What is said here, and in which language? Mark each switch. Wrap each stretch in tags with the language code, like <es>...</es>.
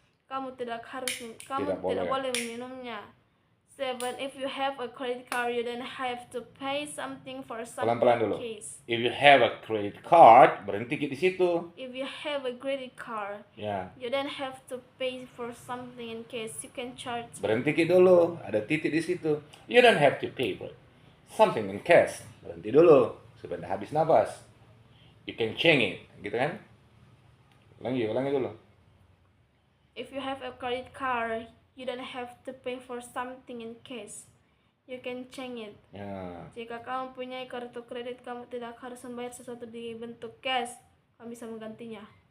<id>Kamu tidak boleh meminumnya. 7.</id> <en>If you have a credit card, you don't have to pay something for something.</en> <id>Pelan-pelan dulu.</id> <en>If you have a credit card,</en> <id>berhenti di situ.</id> <en>If you have a credit card, you don't have to pay for something in case you can charge.</en> <id>Berhenti dulu, ada titik di situ.</id> <en>You don't have to pay for something in cash.</en> <id>Berhenti dulu, supaya habis nafas.</id> <en>You can change it,</en> <id>gitu kan? Ulangi dulu.</id> <en>If you have a credit card, you don't have to pay for something in cash. You can change it.</en> <id>Jika kamu punya kartu kredit, kamu tidak harus membayar sesuatu di bentuk cash. Kamu bisa menggantinya.</id>